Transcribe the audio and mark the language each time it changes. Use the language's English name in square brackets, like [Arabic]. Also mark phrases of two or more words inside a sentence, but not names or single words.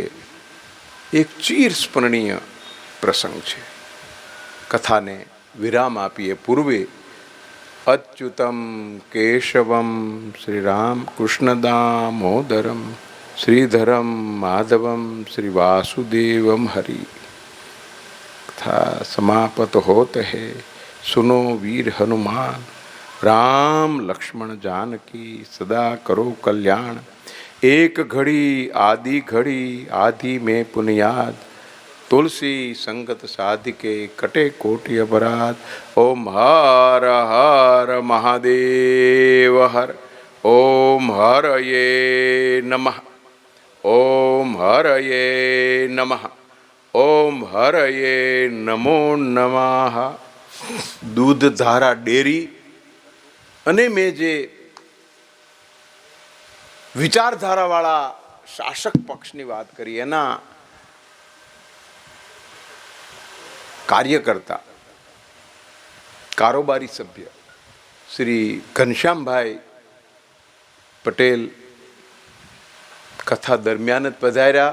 [Gujarati] એક ચિરસ્મરણીય પ્રસંગ છે. કથાને વિરામ આપીએ પૂર્વે [Sanskrit] અચ્યુતમ કેશવમ શ્રીરામ કૃષ્ણ દામોદરમ શ્રીધરમ માધવમ શ્રી વાસુદેવમ હરિ. [Hindi] कथा समापत होत है सुनो वीर हनुमान राम लक्ष्मण जानकी सदा करो कल्याण. एक घड़ी आदि में पुनियाद तुलसी संगत साधिके कटे कोटि अपराध. [Sanskrit] ओम हर हर महादेव हर. ओम हर ये नमः. ओम हर ये नमः. ओम हरये नमो नमः. [Gujarati] દૂધધારા ડેરી અને મેં જે વિચારધારાવાળા શાસક પક્ષની વાત કરી એના કાર્યકર્તા, કારોબારી સભ્ય શ્રી ઘનશ્યામભાઈ પટેલ કથા દરમિયાન જ પધાર્યા.